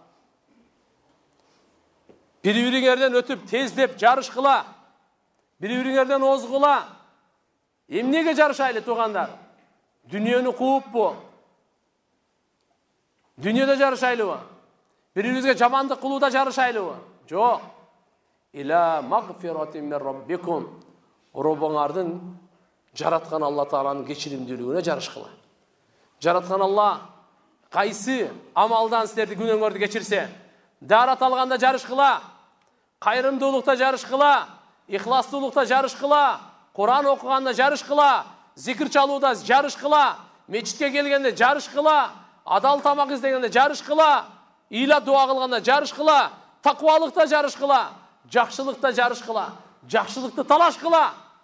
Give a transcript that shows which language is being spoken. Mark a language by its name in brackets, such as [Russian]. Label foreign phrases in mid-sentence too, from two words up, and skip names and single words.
[Kyrgyz] Бири-бириңерден өтүп тездеп жарышкыла. Бири-бириңерден озгула. Эмнеге жарышайлы тугандар? Дүниөнү кууппу? Дүниеде жарышайлыбы? Бирибизге жамандык кылууда жарышайлыбы? Жок. [Arabic] إلى مغفرة من ربكم. [Kyrgyz] Робуңардын жараткан Алла Тааланын кечиримдүүлүгүнө жарышкыла. Жараткан Алла кайсы амалдан силерди күнөөңөрдү кечирсе, дарат алганда жарышкыла, кайрымдуулукта жарышкыла, ихластуулукта жарышкыла, Кур'ан окуганда жарышкыла, зикир чалууда жарышкыла, мечитке келгенде жарышкыла, адал тамак издегенде жарышкыла, ийла дуа кылганда жарышкыла, таквалыкта жарышкыла, жакшылыкта жарышкыла, жакшылыкты талаш кыла.